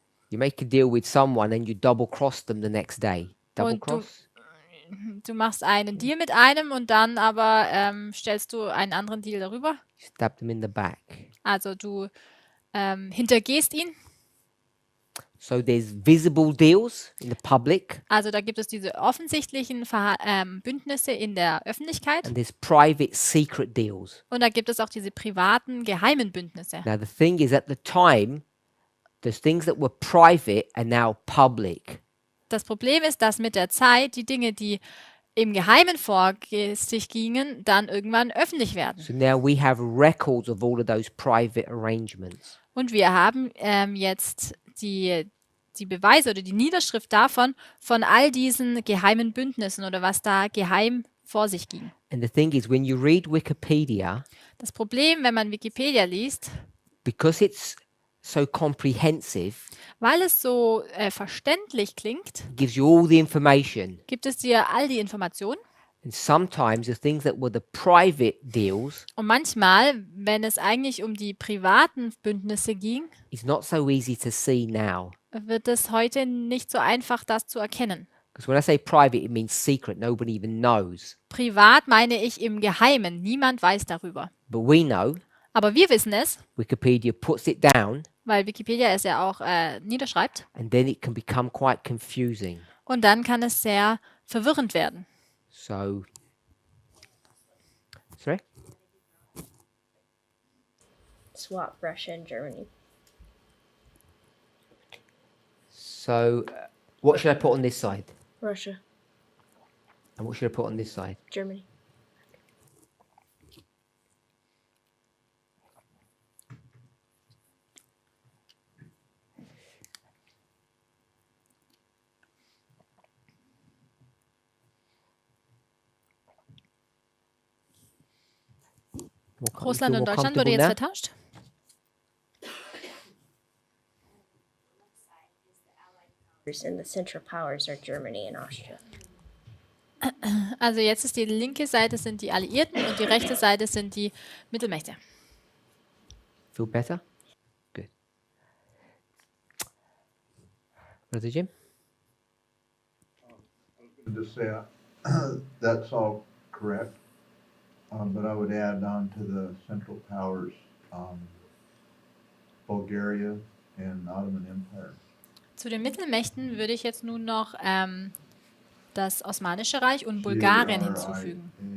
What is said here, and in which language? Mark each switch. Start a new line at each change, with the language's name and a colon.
English: You make a deal with someone and you double cross them the next day. Double
German: Und
English: cross?
German: du machst einen Deal mit einem und dann aber stellst du einen anderen Deal darüber.
English: You stab them in the back.
German: Also du hintergehst ihn.
English: So there's visible deals in the public
German: Also da gibt es diese offensichtlichen Bündnisse in der Öffentlichkeit
English: and there's private secret deals.
German: und da gibt es auch diese privaten, geheimen Bündnisse.
English: Now the thing is, at the time, those things that were private are now public.
German: Das Problem ist, dass mit der Zeit die Dinge, die im Geheimen vor sich gingen, dann irgendwann öffentlich werden.
English: So now we have records of all of those private arrangements.
German: Und wir haben jetzt die Beweise oder die Niederschrift davon, von all diesen geheimen Bündnissen oder was da geheim vor sich ging.
English: And the thing is, when you read Wikipedia,
German: Das Problem, wenn man Wikipedia liest,
English: because it's so comprehensive,
German: weil es so verständlich klingt,
English: gives you all the information.
German: gibt es dir all die Informationen.
English: And sometimes the things that were the private deals
German: Und manchmal, wenn es eigentlich um die privaten Bündnisse ging,
English: is not so easy to see now.
German: wird es heute nicht so einfach, das zu erkennen.
English: Because when I say private, it means secret. Nobody even knows.
German: Privat meine ich im Geheimen. Niemand weiß darüber.
English: But we know.
German: Aber wir wissen es,
English: Wikipedia puts it down,
German: weil Wikipedia es ja auch niederschreibt.
English: and then it can become quite confusing.
German: Und dann kann es sehr verwirrend werden.
English: So, sorry? Swap Russia and Germany. So, what should I put on this side? Russia, And what should I put on this side? Germany.
German: Russland
English: feel
German: und
English: more
German: Deutschland wurde
English: comfortable
German: jetzt
English: now?
German: vertauscht.
English: And the Central Powers are Germany and Austria.
German: Also jetzt ist die linke Seite sind die Alliierten und die rechte Seite sind die Mittelmächte.
English: Feel better? Good. Brother Jim? And to say, that's all correct, but I would add on to the Central Powers, Bulgaria and Ottoman Empire.
German: Zu den Mittelmächten würde ich jetzt nun noch das Osmanische Reich und Bulgarien hinzufügen.